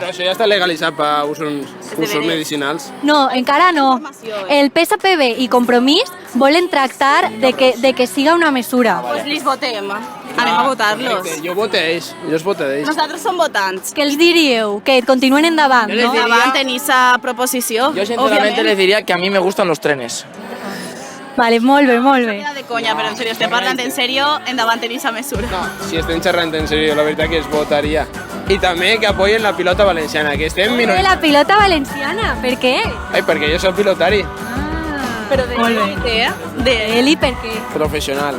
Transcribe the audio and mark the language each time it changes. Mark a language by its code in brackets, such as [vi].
[ca] Però això ja està legalitzat per usos medicinals. No, encara no. El PSPB i Compromís volen tractar de que siga una mesura. Pues les votem. Anem a votar-los. Jo voto ells, jo els voto d'ells. Nosaltres som votants. Què els diríeu? Que continuen endavant, no? Endavant tenir esa proposició. [es] Yo sinceramente les diría que a mí me gustan los trenes. [ca] Vale, molt bé, molt bé. De conya, però en serio, estem parlant en serio, endavant tenir esa mesura. No, si estem xerrant en sèrio, la veritat que es votaria. I també que apoyen la pilota valenciana, que estem De la pilota valenciana, per què? Ai, perquè jo soc pilotari. Però de élite, de... Eli, per què? Professional.